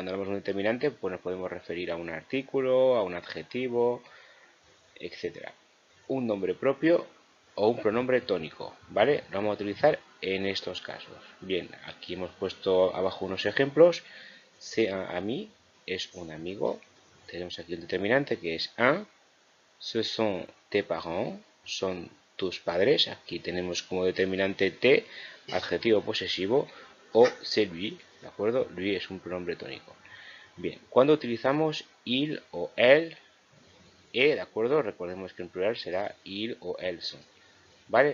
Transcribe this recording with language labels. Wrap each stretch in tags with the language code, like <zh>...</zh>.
<es>Cuando hablamos de un determinante, pues nos podemos referir a un artículo, a un adjetivo, etcétera. Un nombre propio o un pronombre tónico, ¿vale? Lo vamos a utilizar en estos casos. Bien, aquí hemos puesto abajo unos ejemplos.</es> <fr>C'est un ami,</fr> <es>es un amigo. Tenemos aquí un determinante que es un.</es> <fr>Ce sont tes parents,</fr> <es>son tus padres. Aquí tenemos como determinante te, adjetivo posesivo, o</es> <fr>c'est lui,</fr> <es>¿de acuerdo? Lui es un pronombre tónico. Bien, cuando utilizamos il o elle, ¿de acuerdo? Recordemos que en plural será il o elles son. ¿Vale?</es>